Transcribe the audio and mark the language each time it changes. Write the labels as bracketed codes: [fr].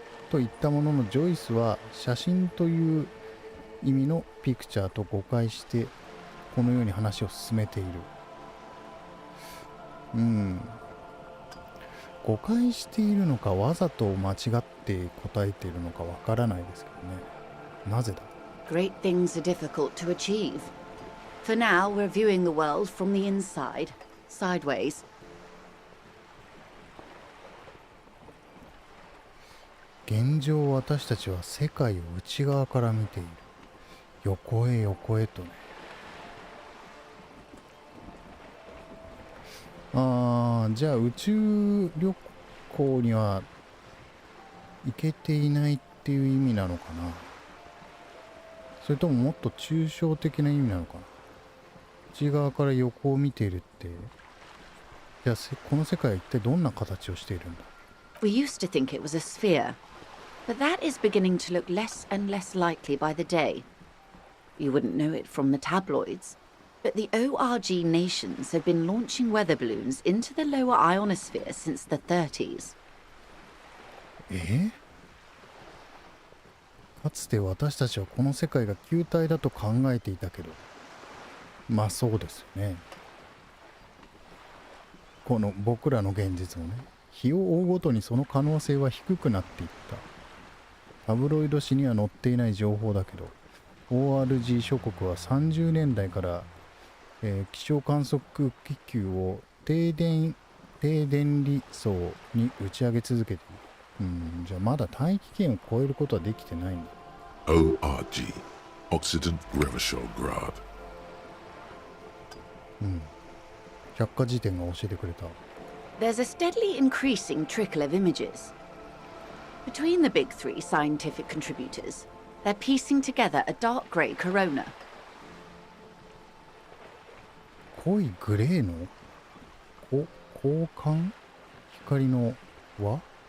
[ja] といったもののジョイスは写真という意味のピクチャーと誤解してこのように話を進めている。誤解しているのかわざと間違って答えているのかわからないですけどね。なぜだ。 [en] Great things are difficult to achieve. For now, we're viewing the world from the inside, sideways. [ja] 現状私たちは世界を内側から見ている。横へ横へとね。じゃあ宇宙旅行には行けていないってっていう意味なのかな、それとももっと抽象的な意味なのかな。内側から横を見ているって、じゃあこの世界は一体どんな形をしているんだ。 [en] We used to think it was a sphere, but that is beginning to look less and less likely by the day. You wouldn't know it from the tabloids, but the ORG nations have been launching weather balloons into the lower ionosphere since the 30s. [ja] かつて私たちはこの世界が球体だと考えていたけど、まあそうですよね。この僕らの現実もね、日を追うごとにその可能性は低くなっていった。タブロイド紙には載っていない情報だけど、ORG 諸国は30年代から、気象観測気球を低電離層に打ち上げ続けている。じゃあまだ大気圏を超えることはできてないんだ。 [en] ORG, Occident Revichograd. [ja] 百科事典が教えてくれた。 [en] There's a steadily increasing trickle of images. Between the big three scientific contributors, they're piecing together a dark grey corona. [ja] 濃いグレーの光環光の輪